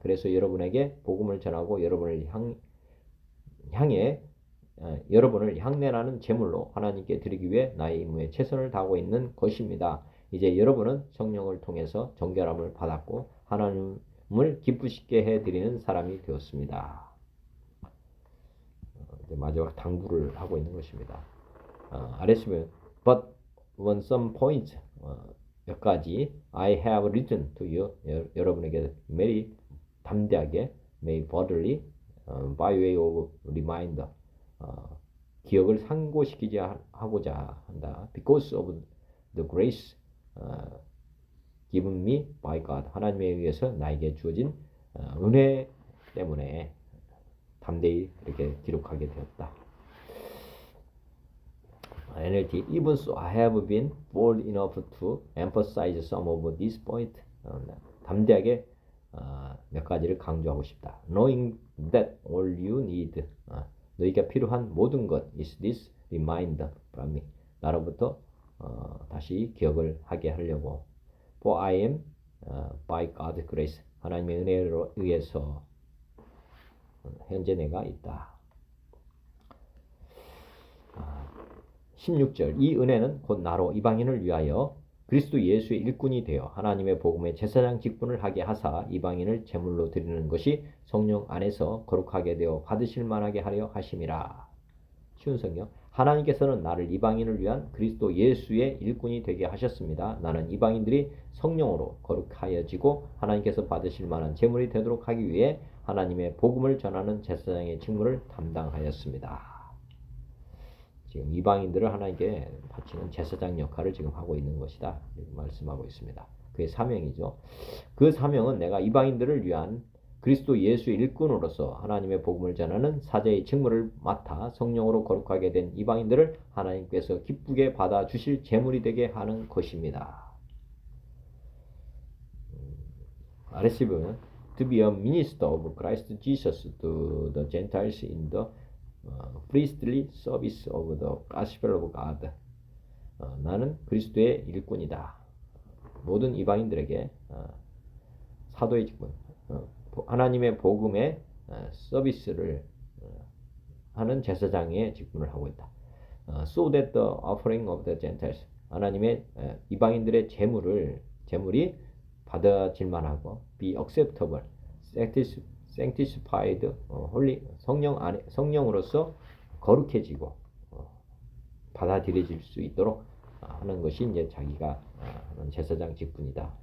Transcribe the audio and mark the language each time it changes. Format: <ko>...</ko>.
<ko>그래서 여러분에게 복음을 전하고 여러분을 향내나는 제물로 하나님께 드리기 위해 나의 임무에 최선을 다하고 있는 것입니다. 이제 여러분은 성령을 통해서 정결함을 받았고 하나님을 기쁘시게 해드리는 사람이 되었습니다. 마지막 당부를 하고 있는 것입니다. 아래서 보면</ko> <en>but on some point</en> <ko>몇 가지</ko> <en>I have written to you</en> <ko>여러분에게 매일 담대하게</ko> <en>may boldly by way of reminder</en> <ko>기억을 상고시키지 하고자 한다.</ko> <en>Because of the grace given me by God</en> <ko>하나님에 의해서 나에게 주어진 은혜 때문에 담대히 이렇게 기록하게 되었다.</ko> <en>NLT Even so I have been bold enough to emphasize some of these points</en> <ko>담대하게 몇 가지를 강조하고 싶다.</ko> <en>Knowing that all you need</en> <ko>너희가 필요한 모든 것</ko> <en>is this reminder from me</en> <ko>나로부터 다시 기억을 하게 하려고</ko> <en>For I am by God's grace</en> <ko>하나님의 은혜로 의해서 현재 내가 있다. 16절 이 은혜는 곧 나로 이방인을 위하여 그리스도 예수의 일꾼이 되어 하나님의 복음의 제사장 직분을 하게 하사 이방인을 제물로 드리는 것이 성령 안에서 거룩하게 되어 받으실 만하게 하려 하심이라. 쉬운 성경 하나님께서는 나를 이방인을 위한 그리스도 예수의 일꾼이 되게 하셨습니다. 나는 이방인들이 성령으로 거룩하여지고 하나님께서 받으실 만한 제물이 되도록 하기 위해 하나님의 복음을 전하는 제사장의 직무를 담당하였습니다. 지금 이방인들을 하나님께 바치는 제사장 역할을 지금 하고 있는 것이다. 이렇게 말씀하고 있습니다. 그의 사명이죠. 그 사명은 내가 이방인들을 위한 그리스도 예수의 일꾼으로서 하나님의 복음을 전하는 사제의 직무를 맡아 성령으로 거룩하게 된 이방인들을 하나님께서 기쁘게 받아 주실 제물이 되게 하는 것입니다. 아래시 보면</ko> <en>to be a minister of Christ Jesus to the Gentiles in the priestly service of the gospel of God.</en> <ko>나는 그리스도의 일꾼이다. 모든 이방인들에게 사도의 직분, 하나님의 복음의 서비스를 하는 제사장의 직분을 하고 있다.</ko> <en>So that the offering of the Gentiles,</en> <ko>하나님의 이방인들의 제물이 받아질 만하고</ko> <en>be acceptable, sanctified,</en> <ko>홀리 성령으로서 거룩해지고 받아들여질 수 있도록 하는 것이 이제 자기가 하는 제사장 직분이다.</ko>